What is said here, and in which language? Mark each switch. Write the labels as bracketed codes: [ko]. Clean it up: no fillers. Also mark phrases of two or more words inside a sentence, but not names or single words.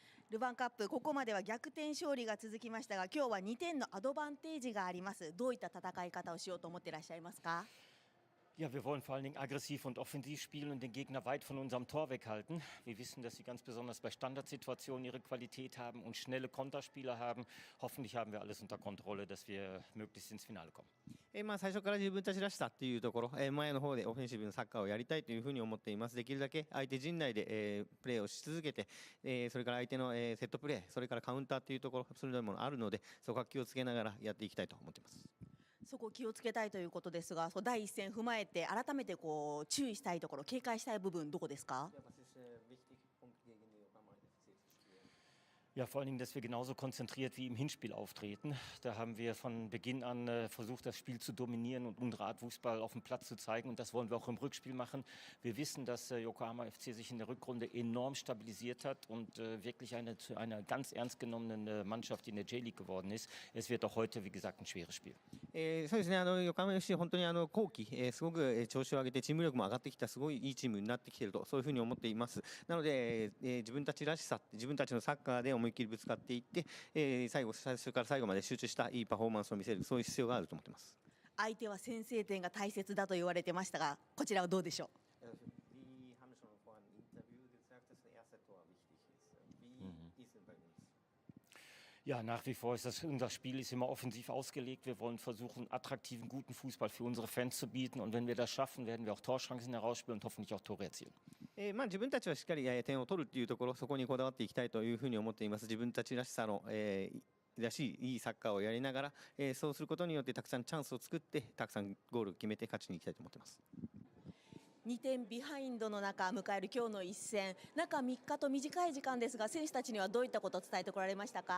[ja] ルヴァンカップ、ここまでは逆転勝利が続きましたが、今日は2点のアドバンテージがあります。どういった戦い方をしようと思っていらっしゃいますか？ [de] Ja, wir wollen vor allen Dingen aggressiv und offensiv spielen und den Gegner weit von unserem Tor weghalten. Wir wissen, dass sie ganz besonders bei Standardsituationen ihre Qualität haben und schnelle Konterspieler haben. Hoffentlich haben wir alles unter Kontrolle, dass wir möglichst ins Finale kommen. [ja] 最初から自分たちらしさっていうところ、前の方でオフェンシブのサッカーをやりたいというふうに思っています。できるだけ相手陣内で、プレーをし続けて、それから相手の、セットプレー、それからカウンターというところ、そういうものあるので、そこは気をつけながらやっていきたいと思っています。そこを気をつけたいということですが、第一戦踏まえて改めて注意したいところ、警戒したい部分どこですか？ [de] Ja, vor allen Dingen, dass wir genauso konzentriert wie im Hinspiel auftreten. Da haben wir von Beginn an versucht, das Spiel zu dominieren und unsere Art Fußball auf dem Platz zu zeigen. Und das wollen wir auch im Rückspiel machen. Wir wissen, dass Yokohama FC sich in der Rückrunde enorm stabilisiert hat und wirklich zu einer ganz ernst genommenen Mannschaft in der J.League geworden ist. Es wird auch heute, wie gesagt, ein schweres Spiel. [ja] そうですね、横浜 FC 本当に後期、すごく調子を上げてチーム力も上がってきたすごいいいチームになってきていると、そういうふうに思っています。なので、自分たちらしさ、自分たちのサッカーで思いっきりぶつかっていって、最初から最後まで集中したいいパフォーマンスを見せる、そういう必要があると思っています。相手は先制点が大切だと言われてましたが、こちらはどうでしょう？ [de] Ja, nach wie vor ist unser Spiel ist immer offensiv ausgelegt. Wir wollen versuchen, attraktiven, guten Fußball für unsere Fans zu bieten. Und wenn wir das schaffen, werden wir auch Torchancen herausspielen und hoffentlich auch Tore erzielen. [ja] 自分たちはしっかり点を取るというところ、そこにこだわっていきたいというふうに思っています。自分たちらしさの、らしいいいサッカーをやりながら、そうすることによってたくさんチャンスを作って、たくさんゴールを決めて勝ちにいきたいと思っています。 2点ビハインドの中迎える今日の一戦、中3日と短い時間ですが、選手たちにはどういったことを伝えてこられましたか？